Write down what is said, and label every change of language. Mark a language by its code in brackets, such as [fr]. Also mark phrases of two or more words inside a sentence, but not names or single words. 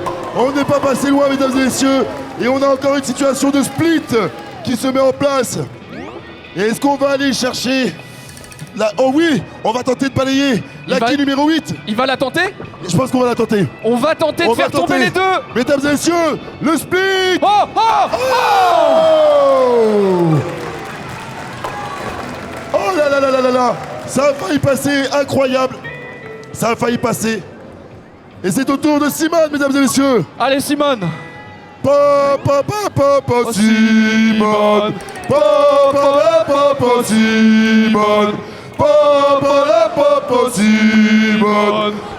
[fr] On n'est pas passé loin, mesdames et messieurs, et on a encore une situation de split qui se met en place. Et est-ce qu'on va aller chercher la... Oh oui, on va tenter de balayer la quille numéro 8. Il va la tenter. Je pense qu'on va la tenter. On va tenter de faire tomber les deux. Mesdames et messieurs, le split. Oh, oh, oh. Oh là là là là là là. Ça a failli passer, incroyable. Ça a failli passer. Et c'est au tour de Simone, mesdames et messieurs. Allez, Simone. Simone. Simone. Simone.